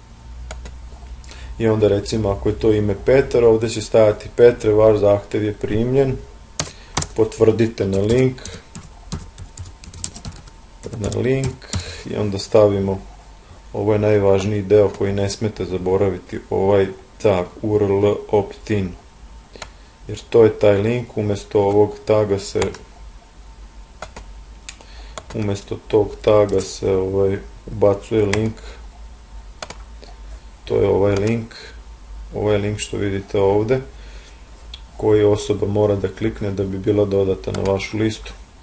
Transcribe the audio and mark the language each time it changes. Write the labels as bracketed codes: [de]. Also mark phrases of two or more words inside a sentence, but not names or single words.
[sr] I onda recimo ako je to ime Petar, ovde će stajati Petre, vaš zahtev je primljen, potvrdite na link i onda stavimo, ovo je najvažniji deo koji ne smete zaboraviti, ovaj tag URL opt-in, jer to je taj link, umesto ovog taga se ubacuje link. To je ovaj link što vidite ovde, koji osoba mora da klikne da bi bila dodata na vašu listu.